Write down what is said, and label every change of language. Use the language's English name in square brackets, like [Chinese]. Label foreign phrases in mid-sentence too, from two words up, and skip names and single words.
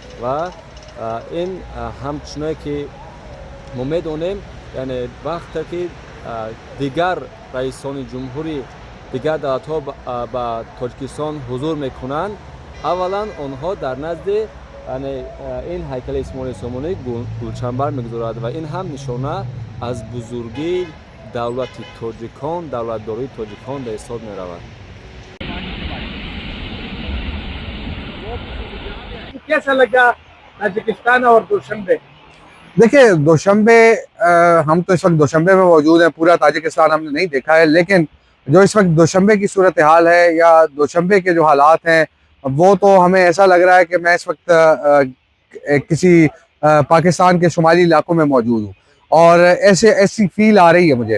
[Persian] و این همچنان که ما می‌دانیم، یعنی وقتی که دیگر رئیسان جمهوری دیگر دولت‌ها به تاجیکستان حضور می‌کنند، اولا آنها در نزد یعنی این هیکل اسماعیل سومانی گلچنبر می‌گذارد و این هم نشانه از بزرگی دولت تاجیکان، دولتداری تاجیکان به حساب می‌رود. [Urdu] کیسا لگا تاجکستان اور دوشنبے? دیکھیے، دوشنبے ہم تو اس وقت دوشنبے میں موجود ہیں، پورا تاجکستان ہم نے نہیں دیکھا ہے، لیکن جو اس وقت دوشنبے کی صورت حال ہے یا دوشنبے کے جو حالات ہیں، وہ تو ہمیں ایسا لگ رہا ہے کہ میں اس وقت کسی پاکستان کے شمالی علاقوں میں موجود ہوں، اور ایسی فیل آ رہی ہے مجھے.